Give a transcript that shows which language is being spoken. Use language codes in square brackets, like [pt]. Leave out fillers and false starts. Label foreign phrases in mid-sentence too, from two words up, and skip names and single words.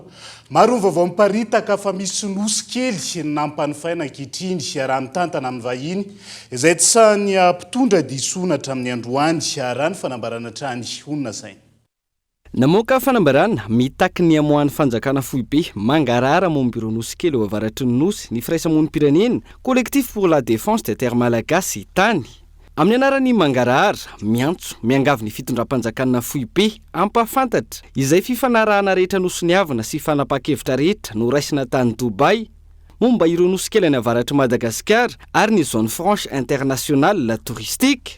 [mg] Maro ny vaovao miparitaka fa misy nosy kely nampanofaina ankehitriny raha mitantana amin'ny vahiny izay tsy sahany mpitondra disonatra amin'ny androany raha ny fanambarana trany onona saina. Namoaka fanambarana mitaky ny amohan'ny fanjakana foibe mangarara momba ireo nosy kely ao avaratry ny nosy ny firaisamonim-pirenena collectif pour la défense des terres malagasy tany. Amin'ny anaran'ny mangarara, miantso, miangavy ny fitondram-panjakana foibe ampahafantatra izay fifanarahana rehetra nosoniavana sy fanapa-kevitra rehetra no raisina tany Dubai momba ireo nosy kely any avaratry Madagasikara ary ny [fr] zone franche internationale touristique.